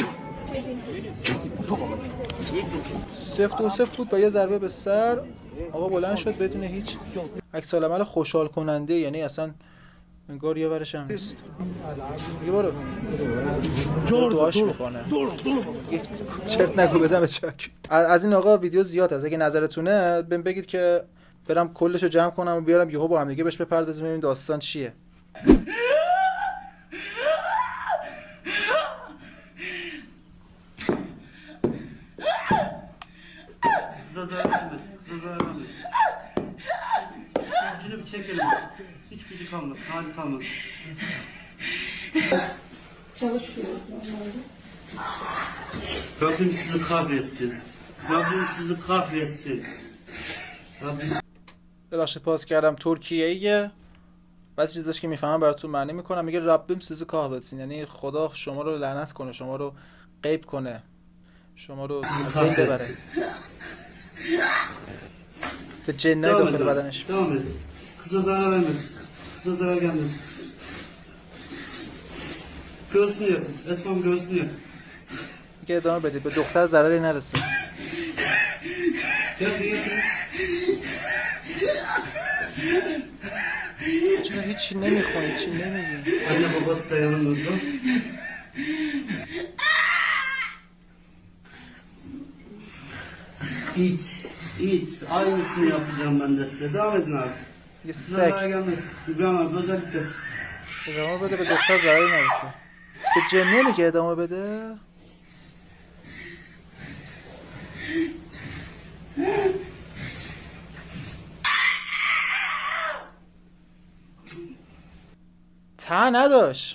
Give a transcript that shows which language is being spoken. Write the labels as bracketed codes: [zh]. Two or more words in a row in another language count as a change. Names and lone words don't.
[fa] سفت و سفت بود با یه ضربه به سر آقا بلند شد بدون هیچ عکس العمل خوشحال کننده، یعنی اصلا انگار یه ورش هم نیست. دیگه برو دعاش میکنه. چرت نگو بزن به چک. از این آقا ویدیو زیاد هست، اگه نظرتونه بهم بگید که برم کلشو جمع کنم و بیارم یهو با هم دیگه بهش بپردازیم ببینیم داستان چیه. [tr] Şunu bir çekelim. Hiç gücü kalmaz. Hali kalmaz. Çalışıyoruz normalde. Rabbim sizi kahretsin. Rabbim sizi kahretsin. Rabbim... [fa] ببخشید پاس کردم. ترکیه‌ایه. بعضی چیزاش که میفهمم براتون معنی میکنم. میگه [tr] Rabbim sizi kahretsin, [fa] یعنی خدا شما رو لعنت کنه، شما رو غیب کنه، شما رو از بین ببره. به جنای داخل بدنش. [tr] Devam edin. Kıza zarar vermeyin. Kıza zarar gelmesin. Göğsünü yapın. Esma'm göğsünü yapın. [fa] میگه ادامه بدید به دختر ضرری نرسه. چرا هیچی نمیخوای، هیچی نمیگی؟ [tr] Anne babası da yanımızda. İt. Aynısını yapacağım ben de size. Devam edin abi. [fa] یه [tr] Kıza zarar [fa] سگ [tr] gelmesin. İbrahim abi özellikle. [fa] ادامه بده به دختر ضرری نرسه. به جن نمیگه ادامه بده. ته نداشت.